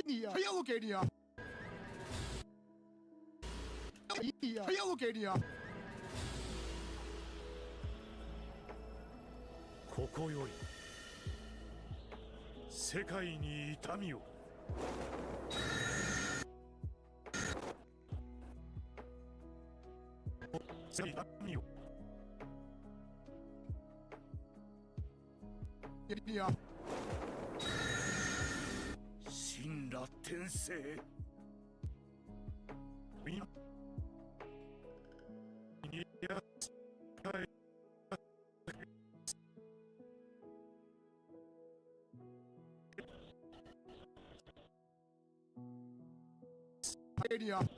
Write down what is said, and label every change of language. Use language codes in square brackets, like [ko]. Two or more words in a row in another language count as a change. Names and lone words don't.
[zh] 还要我给你啊？还要我给你啊？ [ja] ここより世界に痛みを。痛みを。 [zh] 给你啊！ [ja] 神羅転生。いや [zh] 给你啊！